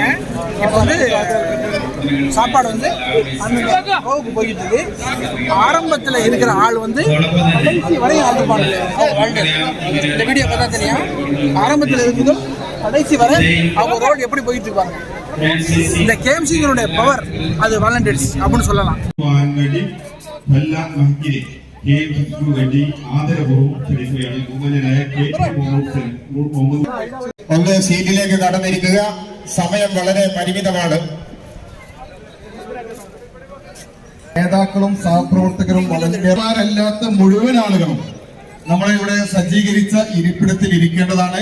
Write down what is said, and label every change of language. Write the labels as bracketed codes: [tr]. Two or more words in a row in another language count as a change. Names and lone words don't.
[ta] இப்போ வந்து சாப்பாடு வந்து அந்த கோவுக்கு போயிட்டு இருக்கு. ஆரம்பத்தில் இருக்கிற ஆள் வந்து கடைசி வரையும் ஆர்டர் பண்ணுறாங்க. இந்த வீடியோ பார்த்தா தெரியும். ஆரம்பத்தில் இருக்குதும் கடைசி வரை அவங்க ரோடு எப்படி போயிட்டு இருப்பாங்க. இந்த கேஎம்சிகளுடைய பவர் அது வாலண்டியர்ஸ் அப்படின்னு சொல்லலாம். [ml] ഒന്ന് സീറ്റിലേക്ക് കടന്നിരിക്കുക. സമയം വളരെ പരിമിതമാണ്. നേതാക്കളും സഹപ്രവർത്തകരും വളണ്ടിയർമാരല്ലാത്ത മുഴുവൻ ആളുകളും നമ്മളിവിടെ സജ്ജീകരിച്ച ഇരിപ്പിടത്തിൽ ഇരിക്കേണ്ടതാണ്.